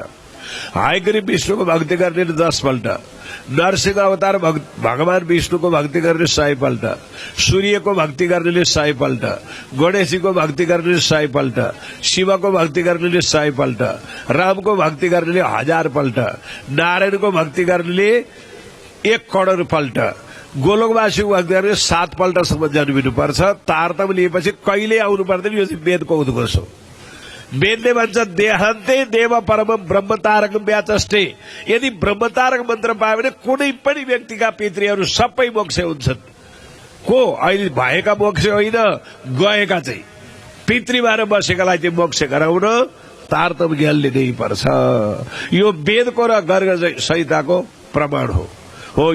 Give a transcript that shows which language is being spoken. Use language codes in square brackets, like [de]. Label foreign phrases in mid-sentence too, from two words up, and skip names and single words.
[ne] हयग्रीव विष्णुको भक्ति गर्नेले 10 पल्ट, नरसिंह अवतार भगवान विष्णुको भक्ति गर्ने 100 पल्ट, सूर्यको भक्ति गर्नेले 100 पल्ट, गणेशजीको भक्ति गर्नेले 100 पल्ट, शिवको भक्ति गर्नेले 100 पल्ट, रामको भक्ति गर्नेले 1000 पल्ट, नारायणको भक्ति गर्नेले 1 करोड पल्ट, गोलोकवासीको भक्ति गर्ने 7 पल्टसम्म जन्मिनुपर्छ। तारतम्य लिएपछि कहिले आउनु पर्दैन। यो चाहिँ वेदको उद्घोष हो। वेदले भन्छ [sa] देहान्ते देव परम ब्रह्मतारकम व्याचष्टे। [ne] यदि ब्रह्मतारक मन्त्र पायो भने कुनै पनि व्यक्तिका पितृहरू सबै मोक्ष हुन्छन्। को अहिले भएका मोक्ष होइन, गएका चाहिँ पितृ भएर बसेकालाई चाहिँ मोक्ष गराउन तारतम्य ज्ञान लिनै पर्छ। यो वेदको र गर्ग संहिताको प्रमाण हो।